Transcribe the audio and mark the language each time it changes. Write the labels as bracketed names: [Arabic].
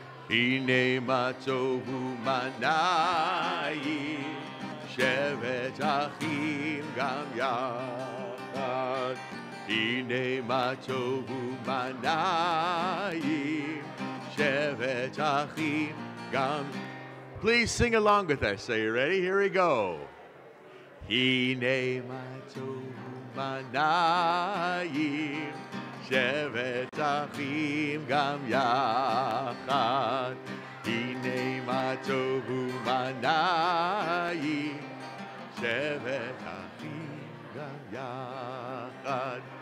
[Hebrew] הנה מה טובו מנעים, שבת אחים גם יחד. הנה מה טובו מנעים, שבת אחים גם... [English] Please sing along with us. Are you ready? Here we go. [Hebrew] הנה מה טובו מנעים, שבת אחים גם יחד. הנה מה טובו מנעים, שבת אחים גם יחד.